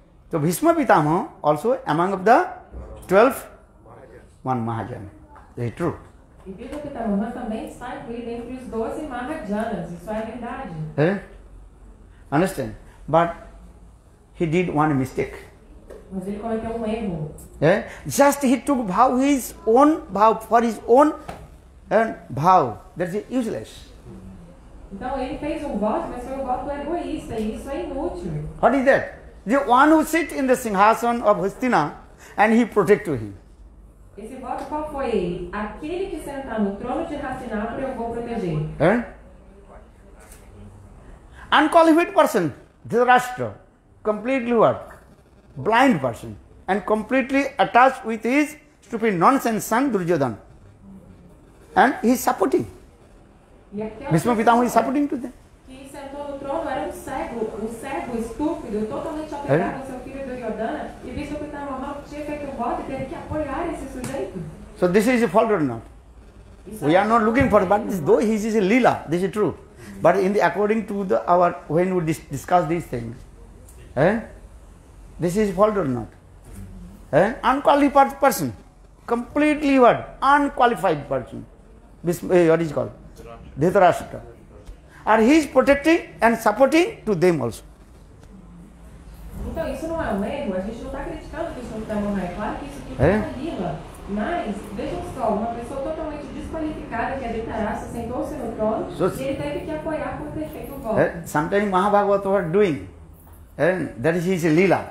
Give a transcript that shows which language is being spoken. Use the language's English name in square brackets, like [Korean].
[English] So Bhishma Pitamaha also among of the 12 one Mahajan. Is it true? [Portuguese] E Bhishma Pitamaha também está incluído entre os 12 Mahajanas, isso é verdade. [English] Understand? But he did one mistake. [Portuguese] Mas ele cometeu um erro. [English] Just he took vow, his own vow, for his own vow. That is useless. [Portuguese] Então ele fez um voto, mas foi um voto egoísta, e isso é inútil. [English] What is that? The one who sits in the Singhasan of Hastina and he protected him. [Portuguese] Esse voto qual foi ele? Aquele que sentar no trono de Hastinapura eu vou proteger. [English] Unqualified person, Dhritarashtra, completely what? Blind person, and completely attached with his stupid nonsense son Duryodhana. And he is supporting. [Portuguese] E aquela [English] Bhishma Pitamaha is supporting to them. [Portuguese] que sentou no trono era um cego estúpido, totalmente apegado ao seu filho Duryodhana, e Bhishma Pitamaha tinha feito um voto e teve que apoiar esse sujeito. [English] So this is a fault or not? We are not looking for, but this, though this is a lila, this is true. But in the according to the our when we discuss these things, this is fault or not? Unqualified person, completely what? Unqualified person. What is called? Dhritarashtra. And he is protecting and supporting to them also. [Portuguese] Então isso não é um erro, a gente não está criticando que isso não é claro que isso tudo é uma lila. Mas, vejam só, uma pessoa totalmente desqualificada, que é Dhritarashtra, sentou-se no trono e ele teve que apoiar com perfeito voto. [English] Sometimes Mahabhagavata were doing, that is his lila.